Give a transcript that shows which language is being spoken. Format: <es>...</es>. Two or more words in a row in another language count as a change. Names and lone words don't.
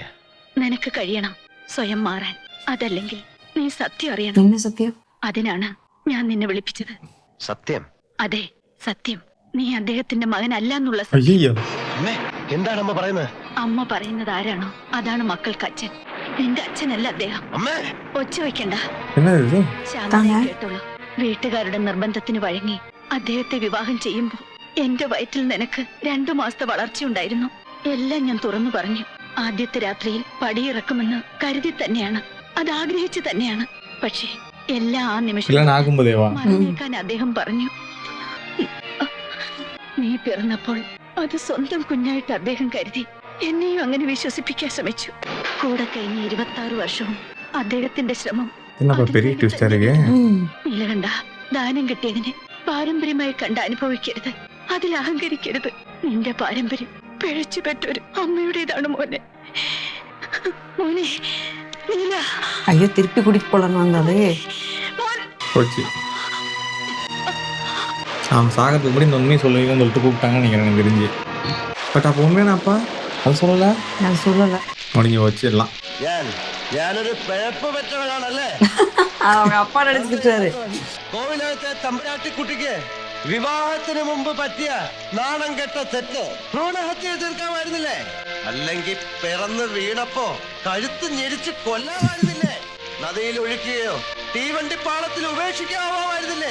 <ml>നിനക്ക് കഴിയണം സ്വയം മാറാൻ. അതല്ലെങ്കിൽ നീ സത്യം അറിയണം. என்ன സത്യം? അതിനാണ് ഞാൻ നിന്നെ വിളിപ്പിച്ചത്. സത്യം? അതെ, സത്യം. നീ അദ്ദേഹത്തിന്റെ മകനല്ല എന്നുള്ള സത്യം.</ml> <ta>ஐயோ</ta> <ml>അമ്മേ, എന്താണ് അമ്മ പറയുന്നത്? അമ്മ പറയുന്നത് ആരാണോ അതാണ് മക്കൾക്ക് അച്ഛൻ. നിന്റെ അച്ഛനല്ല അദ്ദേഹം. അമ്മേ, ഒച്ച വയ്ക്കണ്ട,</ml> <ta>என்னது இது?</ta> <ml>ശാന്തമായി കേട്ടോളൂ. വീട്ടുകാരുടെ നിർബന്ധത്തിന് വഴങ്ങി അദ്ദേഹത്തെ വിവാഹം ചെയ്യുമ്പോ എന്റെ വയറ്റിൽ നിനക്ക് 2 മാസത്തെ വളർച്ചയുണ്ടായിരുന്നു. എല്ലാം ഞാൻ തുറന്നു പറഞ്ഞു. ആദ്യത്തെ രാത്രിയിൽ പടിയിറക്കുമെന്ന് കരുതി തന്നെയാണ്, അത് ആഗ്രഹിച്ചു തന്നെയാണ്. പക്ഷേ എല്ലാ ആ നിമിഷം</ml> <ta>கல்யாணம் ஆகும்போதேவா?</ta> <ml>മറന്നേക്കാൻ അദ്ദേഹം പറഞ്ഞു. നീ പിറന്നപ്പോൾ അത് സ്വന്തം കുഞ്ഞായിട്ട് അദ്ദേഹം കരുതി. എന്നെയും അങ്ങനെ വിശ്വസിപ്പിക്കാൻ ശ്രമിച്ചു. കൂടെ കഴിഞ്ഞ 26 വർഷവും അദ്ദേഹത്തിന്റെ ശ്രമം</ml> <ta>என்னப்பா பெரிய ட்விஸ்டா இருக்கு.</ta> <ml>നീലകണ്ഠ, ദാനം കിട്ടിയതിനെ പാരമ്പര്യമായി കണ്ട് അനുഭവിക്കരുത്, അതിൽ അഹങ്കരിക്കരുത്. നിന്റെ പാരമ്പര്യം പിഴച്ചു പെറ്റൊരു അമ്മയുടേതാണ് മോനെ. മോനെ നീല.</ml> <ta>ஐயோ, திருப்பி கூட்டிட்டு போலான்னு வந்தாலே. போச்சு. அவன் சாகிறதுக்கு முன்னாடி இந்த உண்மையை சொல்லுவீங்கன்னு சொல்லிட்டு கூப்பிட்டாங்கன்னு நினைக்கிறேன் எனக்கு தெரிஞ்சு. பட் அப்போ உண்மையானாப்பா அது சொல்லலை. நான் சொல்லலை. முடிஞ்சு வச்சிடலாம்.</ta> <ml>ഞാനൊരു പിഴപ്പ് പറ്റവനാണല്ലേ?</ml> <ta>அவங்க அப்பா நடிச்சிட்டாரு.</ta> <ml>കോവിലകത്തെ തമ്പുരാട്ടിക്കുട്ടിക്ക് വിവാഹത്തിന് മുമ്പ് പറ്റിയ നാണം കെട്ട തെറ്റ് ഭ്രൂണഹത്യ തീർക്കാമായിരുന്നില്ലേ? അല്ലെങ്കിൽ പിറന്ന് വീണപ്പോ കഴുത്ത് ഞെരിച്ച് കൊല്ലാമായിരുന്നില്ലേ? നദിയിൽ ഒഴുക്കുകയോ തീവണ്ടിപ്പാളത്തിൽ ഉപേക്ഷിക്കാമായിരുന്നില്ലേ?</ml>